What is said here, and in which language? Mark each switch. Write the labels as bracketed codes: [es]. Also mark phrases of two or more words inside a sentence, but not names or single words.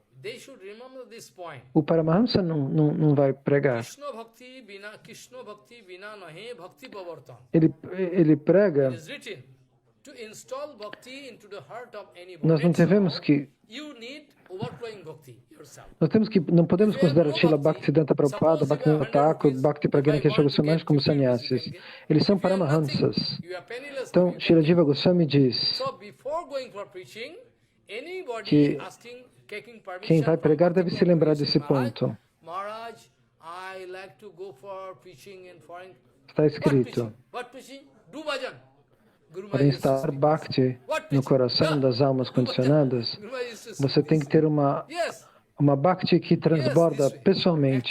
[pt] O Paramahamsa não vai pregar. Ele prega. Nós não devemos que não podemos considerar Srila Bhaktisiddhanta Prabhupada, Bhaktivinoda Thakur, Bhakti Pragyana Kesha Goswami Maharaj como sannyasis. Eles são Paramahamsas. Então, Srila Jiva Goswami diz que quem vai pregar deve se lembrar desse ponto. Está escrito: para instalar Bhakti no coração das almas condicionadas, você tem que ter uma Bhakti que transborda pessoalmente.